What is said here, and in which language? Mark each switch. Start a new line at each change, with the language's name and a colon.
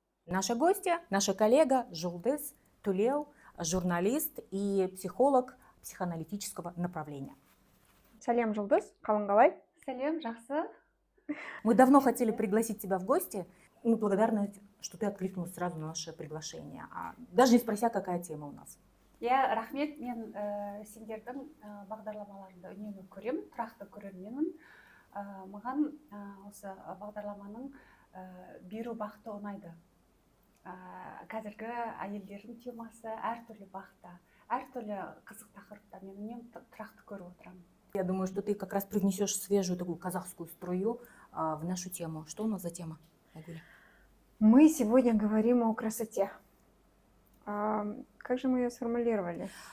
Russian: Наша гостья, наша коллега Жулдыз Тулеу, журналист и психолог психоаналитического направления.
Kazakh: Салем, Жулдыз, қалың. Сәлем, жақсы.
Russian: Мы давно хотели пригласить тебя в гости. Мы благодарны, что ты откликнулась сразу на наше приглашение. Даже не спрося, какая тема у нас.
Kazakh: Иә, рахмет. Мен сендердің бағдарламаларында үнемі көремін, тұрақты көрерменмін. Маған осы бағдарламаның беру бақыты ұнайды. Қазіргі әйелдердің темасы әртүрлі бақытта, әртүрлі қызық тақырыпта мен үнемі тұрақты көріп отырамын.
Russian: Я думаю, что ты как раз привнесешь свежую такую казахскую струю в нашу тему. Что у нас за тема, Айгуля? Мы сегодня говорим о красоте. Как же мы ее сформулировали?